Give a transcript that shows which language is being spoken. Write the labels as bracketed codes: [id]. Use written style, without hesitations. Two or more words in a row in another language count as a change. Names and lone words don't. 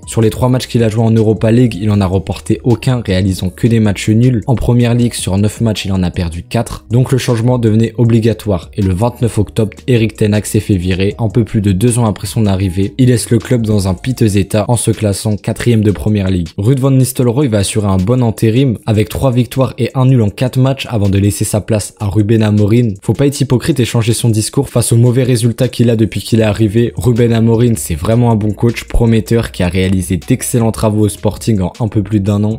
[fr] Sur les 3 matchs qu'il a joué en Europa League, il en a remporté aucun, réalisant que des matchs nuls. En Première Ligue, sur 9 matchs, il en a perdu 4, donc le changement devenait obligatoire, et le 29 octobre, Erik ten Hag s'est fait virer, un peu plus de 2 ans après son arrivée. Il laisse le club dans un piteux état en se classant 4ème de Première Ligue. Ruud van Nistelrooy va assurer un bon intérim avec 3 victoires et 1 nul en 4 matchs avant de laisser sa place à Ruben Amorim. Faut pas être hypocrite et changer son discours face aux mauvais résultats qu'il a depuis qu'il est arrivé. Ruben Amorim, c'est vraiment un bon coach prometteur qui a réalisé d'excellents travaux au Sporting en un peu plus d'1 an.